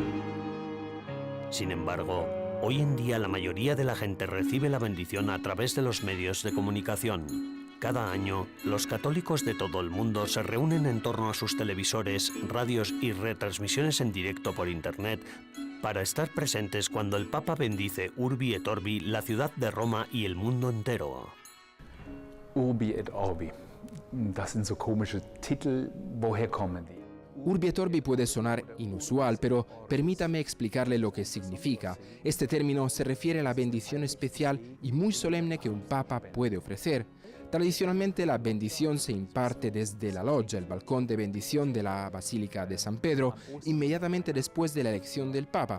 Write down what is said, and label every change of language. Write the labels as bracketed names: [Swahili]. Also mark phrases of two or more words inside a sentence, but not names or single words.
[Spanish] Sin embargo, hoy en día la mayoría de la gente recibe la bendición a través de los medios de comunicación. Cada año, los católicos de todo el mundo se reúnen en torno a sus televisores, radios y retransmisiones en directo por Internet para estar presentes cuando el Papa bendice Urbi et Orbi, la ciudad de Roma y el mundo entero. Urbi et Orbi. [German] Das sind so komische Titel. Woher kommen die? [Spanish] Urbi et Orbi puede sonar inusual, pero permítame explicarle lo que significa. Este término se refiere a la bendición especial y muy solemne que un papa puede ofrecer. Tradicionalmente la bendición se imparte desde la loggia, el balcón de bendición de la Basílica de San Pedro, inmediatamente después de la elección del papa.